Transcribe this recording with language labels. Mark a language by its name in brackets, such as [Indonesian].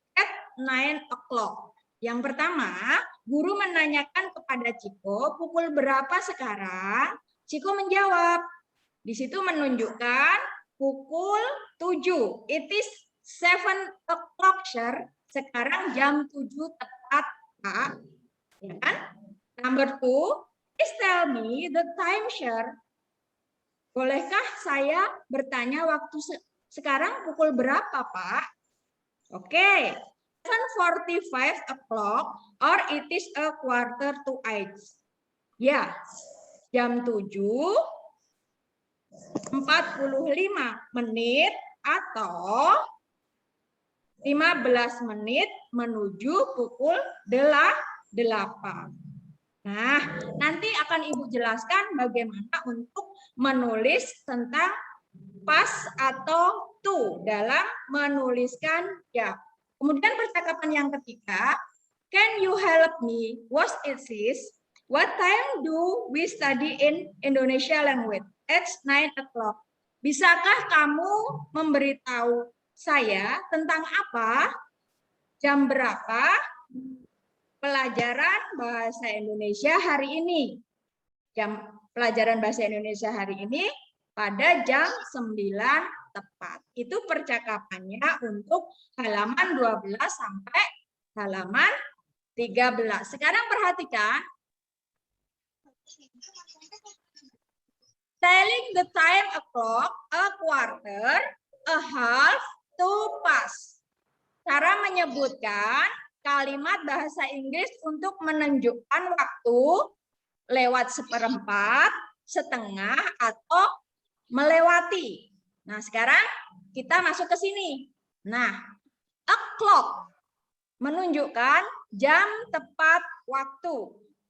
[English] At 9 o'clock. [Indonesian] Yang pertama, guru menanyakan kepada Ciko, pukul berapa sekarang? Ciko menjawab. Di situ menunjukkan pukul 7. [English] It is 7 o'clock, sir. [Indonesian] Sekarang jam 7 tepat, Pak. Ya kan? [English] Number 2, please tell me the time, sir. [Indonesian] Bolehkah saya bertanya waktu sekarang pukul berapa, Pak? [English] Oke. 7:45 o'clock, or it is a 7:45. [Indonesian] Ya, jam 7:45 menit atau 15 menit menuju pukul 8. Nah, nanti akan Ibu jelaskan bagaimana untuk menulis tentang pas atau to dalam menuliskan jam. Kemudian percakapan yang ketiga, [English] can you help me? What is this? What time do we study in Indonesia language? It's 9 o'clock. [Indonesian] Bisakah kamu memberitahu saya tentang apa? Jam berapa pelajaran bahasa Indonesia hari ini? Jam pelajaran bahasa Indonesia hari ini pada jam 9 tepat. Itu percakapannya untuk halaman 12 sampai halaman 13. Sekarang perhatikan. [English] Telling the time o'clock, a quarter, a half, to pass. [Indonesian] Cara menyebutkan kalimat bahasa Inggris untuk menunjukkan waktu lewat 1/4, setengah, atau melewati. Nah, sekarang kita masuk ke sini. Nah, o'clock menunjukkan jam tepat waktu.